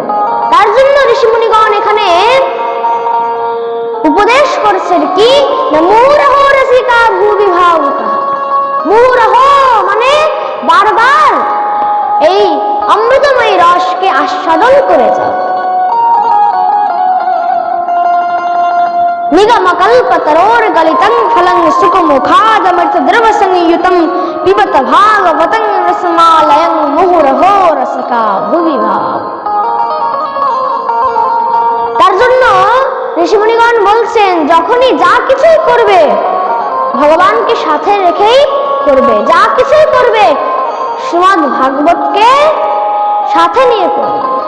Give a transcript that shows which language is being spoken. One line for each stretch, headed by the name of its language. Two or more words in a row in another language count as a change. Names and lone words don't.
Bangla: তার জন্য ঋষিমুনিগণ এখানে উপদেশ করছেন কি,
Sanskrit: মুহুরহ রসিকা ভূবিভাবুকা।
Bangla: মুহুরহ মানে বারবার এই অমৃতময় রসকে আস্বাদন করে যাও। নিগমকল্পতরোর গলিতং ফলং
Sanskrit: सुख मुखादमृत द्रव संयुतम पिबत भागवतं रसमालयं मुहुरहो रसिका भुवि भाव।
Bangla: তার জন্য ঋষিমুনিগণ বলছেন যখনই যা কিছুই করবে ভগবানকে সাথে রেখেই করবে, যা কিছুই করবে শ্রীমদ্ ভাগবতকে সাথে নিয়ে করবে।